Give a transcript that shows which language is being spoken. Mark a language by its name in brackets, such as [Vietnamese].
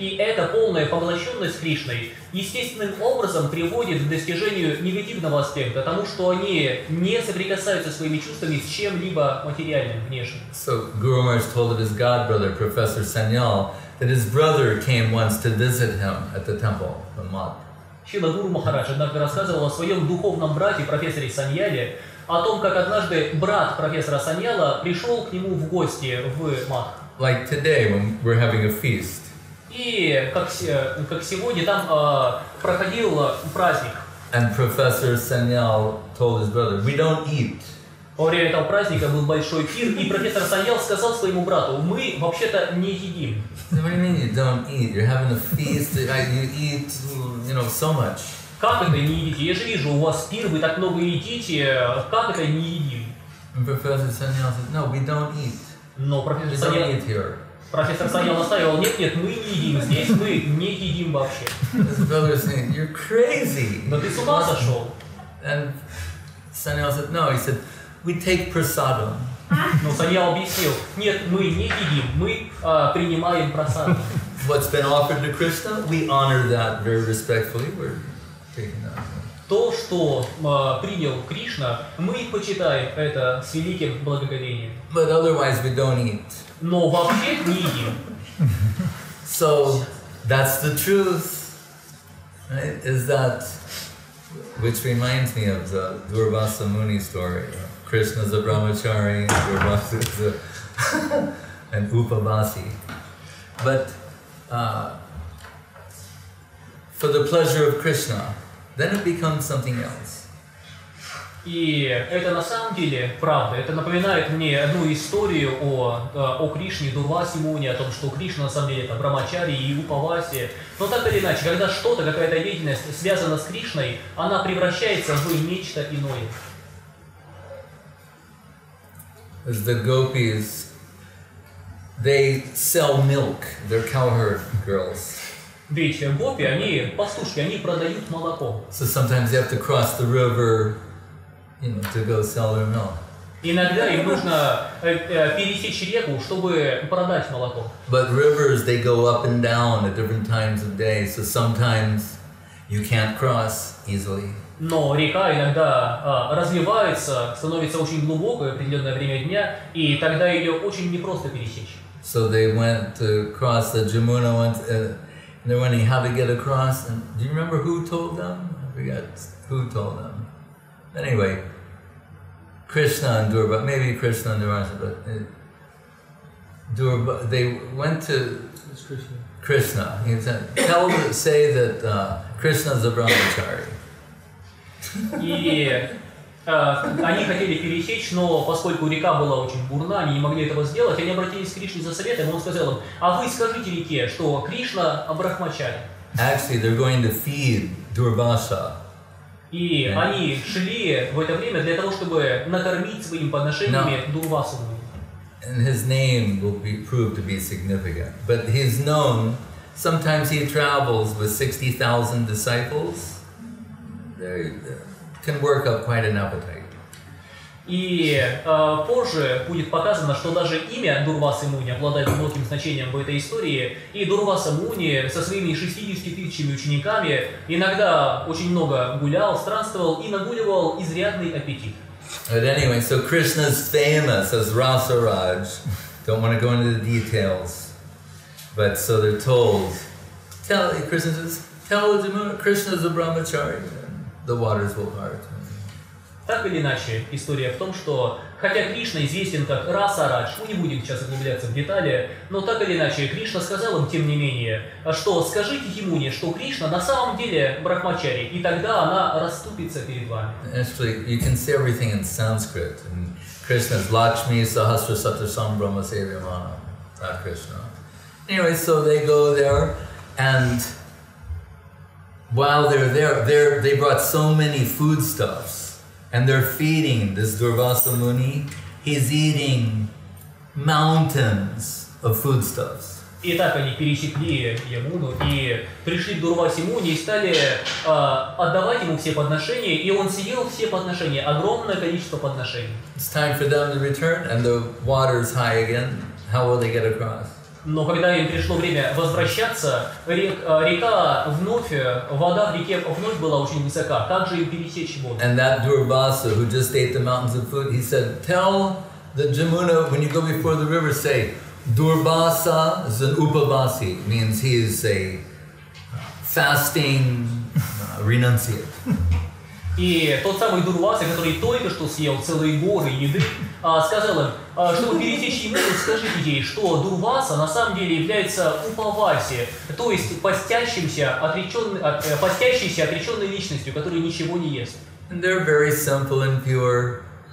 [Russian] И эта полная поглощенность Кришной естественным образом приводит к достижению негативного аспекта, тому, что они не соприкасаются своими чувствами с чем-либо материальным, внешним. [English] So Guru Maharaj told of his godbrother, Professor Sanьяла, that his brother came once to visit him at the temple, the Mat. [Russian] Шрила Гуру Махарадж однажды рассказывал о своем духовном брате, профессоре Саньяле, о том, как однажды брат профессора Саньяла пришел к нему в гости в Мат. [English] Like today when we're having a feast. [Russian] И как сегодня там проходил праздник. [English] And Professor Sanьяla told his brother, we don't eat. [Russian] Во время этого праздника был большой пир, и профессор Саньял сказал своему брату: мы вообще-то не едим. [English] What do you mean you don't eat? You're having a feast, you eat, so much. [Russian] Как это не едите? Я же вижу, у вас пир, вы так много едите, как это не едим? [English] And Professor Sanьяla said, no, we don't eat. [Russian] Но профессор Саньял настаивал: нет, мы не едим здесь, мы не едим вообще. [English] His brother was saying, you're crazy. [Russian] Но ты с ума сошел. [English] And Sanьяla said, no, he said, we take prasadam. Но Саньяла объяснил, нет, мы не едим, мы принимаем просаду. What's been offered to Krishna, we honor that very respectfully. We're taking that. [Russian] То, что принял Кришна, мы почитаем это с великим благоговением. [English] But otherwise we don't eat. [Russian] Но вообще не едим. [English] So that's the truth, right? Is that, which reminds me of the Durvase Muni story. Krishna's a brahmachari, Durvase is an upavasi. But for the pleasure of Krishna, then it becomes something else. [Russian] И это на самом деле правда. Это напоминает мне одну историю о Кришне, Дурвасе Муни, о том, что Кришна на самом деле это брахмачари и упаваси. Но так или иначе, когда что-то, какая-то деятельность связана с Кришной, она превращается в нечто иное. [English] As the gopis, they sell milk. They're cowherd girls. [Russian] Ведь гопи, они пастушки, они продают молоко. [English] So sometimes they have to cross the river, to go sell their milk. [Russian] Иногда им нужно пересечь реку, чтобы продать молоко. [English] But rivers, they go up and down at different times of day, so sometimes you can't cross easily. [Russian] Но река иногда разливается, становится очень глубокой в определенное время дня, и тогда ее очень непросто пересечь. [English] So they went to cross the Jamuna, they're wondering how to get across. And do you remember who told them? I forget who told them. Anyway, Krishna and Durvasa, maybe Krishna and Durvasa, but they went to Krishna. He said, say that Krishna is a brahmachari. [Russian] И они хотели пересечь, но поскольку река была очень бурна, они не могли этого сделать, они обратились к Кришне за советом, и он сказал им, а вы скажите реке, что Кришна брахмачари. [English] Actually, they're going to feed Dурваса. [Russian] И они шли в это время для того, чтобы накормить своими подношениями Дурвасу. [English] And his name will prove to be significant. But he's known, sometimes he travels with 60,000 disciples. They can work up quite an appetite. [Russian] И позже будет показано, что даже имя Дурвасе Муни обладает глубоким значением в этой истории. И Дурвасе Муни со своими 60 тысячами учениками иногда очень много гулял, странствовал и нагуливал изрядный аппетит. [English] But anyway, so Krishna's famous as Rasaraj. Don't want to go into the details. But so they're told, Krishna says, tell Jamuna, Krishna's a brahmachari, and the waters will part. [Russian] Так или иначе, история в том, что хотя Кришна известен как Расарадж, мы не будем сейчас углубляться в детали, но так или иначе Кришна сказал им, тем не менее, что скажите Ямуне, что Кришна на самом деле брахмачари, и тогда она расступится перед вами. [English] Actually, you can say everything in Sanskrit. And Krishna's [Sanskrit] Lakshmi Sahasra Satasam Brahma Sevyamana. [English] That Krishna. Anyway, so they go there, and while they're there, they brought so many foodstuffs. And they're feeding this Durvase Muni. He's eating mountains of foodstuffs. [Russian] И так они пересекли Ямуну и пришли к Дурвасе Муни и стали отдавать ему все подношения, и он съел все подношения, огромное количество подношений. [English] It's time for them to return, and the water's high again. How will they get across? [Russian] Но когда им пришло время возвращаться, река вновь, вода в реке вновь была очень высока. Как же им пересечь воду? [English] And that Dурвasa, who just ate the mountains of food, he said, tell the Jamuna, when you go before the river, say, Durvasa is an upavasi, means he is a fasting renunciate. [Russian] И тот самый Дурваса, который только что съел целые горы еды, сказал им, чтобы пересечь ему, скажите ей, что Дурваса на самом деле является упаваси, то есть постящейся отреченной личностью, которая ничего не ест. [English] And they're very simple and pure.